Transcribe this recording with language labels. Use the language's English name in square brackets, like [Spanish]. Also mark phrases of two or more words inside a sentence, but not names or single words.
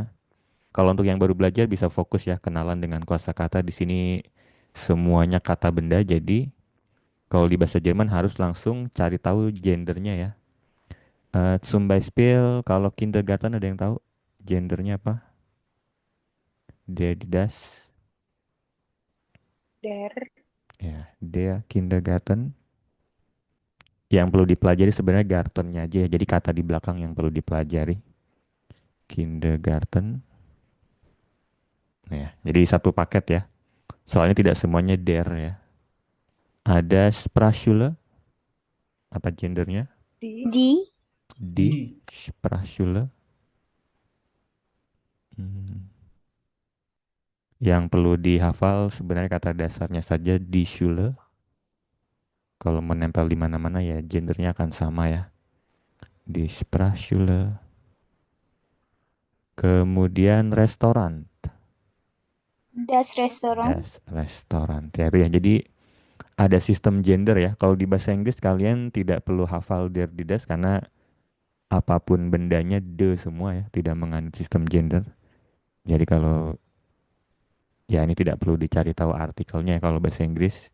[Indonesian] Kalau untuk yang baru belajar bisa fokus ya kenalan dengan kosakata. Di sini semuanya kata benda. Jadi kalau di bahasa Jerman harus langsung cari tahu gendernya ya. [German] Zum Beispiel [Indonesian] kalau kindergarten ada yang tahu gendernya apa? [German] Der, die, das. Der. Ya, der Kindergarten. [Indonesian] Yang perlu dipelajari sebenarnya gartennya aja ya. Jadi kata di belakang yang perlu dipelajari. Kindergarten. Ya, jadi satu paket ya. Soalnya tidak semuanya der ya. Ada Sprachschule. Apa gendernya? [German] Di. Di Di. Sprachschule. Hmm. [Indonesian] Yang perlu dihafal sebenarnya kata dasarnya saja di Schule. Kalau menempel di mana-mana ya gendernya akan sama ya. [German] Di Sprachschule. [Indonesian] Kemudian restoran. [German] Das Restaurant. [Indonesian] Das restoran. Ya, itu ya. Jadi ada sistem gender ya. Kalau di bahasa Inggris kalian tidak perlu hafal [German] der di das [Indonesian] karena apapun bendanya de semua ya, tidak mengandung sistem gender. Jadi kalau ya ini tidak perlu dicari tahu artikelnya ya kalau bahasa Inggris.